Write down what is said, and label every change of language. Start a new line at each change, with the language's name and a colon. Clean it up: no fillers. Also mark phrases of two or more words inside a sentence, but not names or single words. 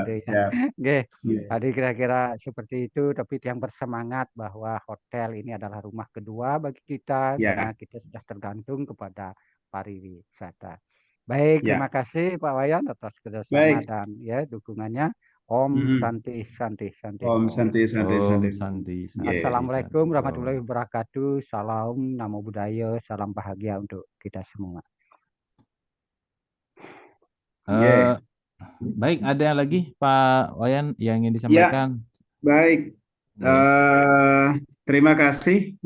Indonesian: gitu ya. siap, Oke, ya, tadi kira-kira seperti itu, tapi Tiang bersemangat bahwa hotel ini adalah rumah kedua bagi kita karena ya, kita sudah tergantung kepada pariwisata. Baik, terima ya. kasih Pak Wayan atas kerjasama Baik. dan ya dukungannya. Om Hmm.
Sanskrit: Santi Santi Santi
Indonesian: Om Om. santai, santai, Om santai. Santi, Ya, Santi, Assalamualaikum Santi. warahmatullahi Om. wabarakatuh. Salam,
Pali: namo buddhaya,
Indonesian: salam bahagia untuk kita semua. Eh, ya, baik, ada yang lagi Pak Wayan yang ingin ya, disampaikan? baik. Baik. Terima kasih.